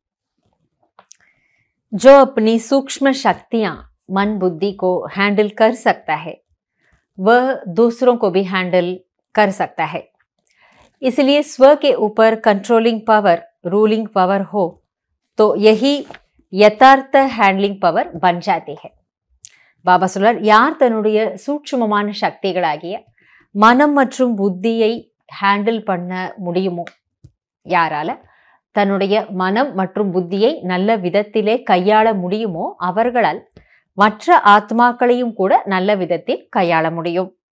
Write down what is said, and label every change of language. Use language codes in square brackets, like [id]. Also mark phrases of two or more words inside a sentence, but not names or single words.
[hi] जो अपनी सूक्ष्म शक्तियां मन बुद्धि को हैंडल कर सकता है वह दूसरों को भी हैंडल कर सकता है। इसलिए स्व के ऊपर [en] controlling power, ruling power [hi] हो तो यही यथार्थ [en] handling power [hi] बन जाती है। [ta] பாபா சொல்றார், யார் தன்னுடைய சூட்சுமமான சக்திகளாகிய மனம் மற்றும் புத்தியை ஹேண்டில் பண்ண முடியுமோ, யாரால தன்னுடைய மனம் மற்றும் புத்தியை நல்ல விதத்திலே கையாள முடியுமோ அவர்களால் மற்ற ஆத்மாக்களையும் கூட நல்ல விதத்தில் கையாள முடியும்.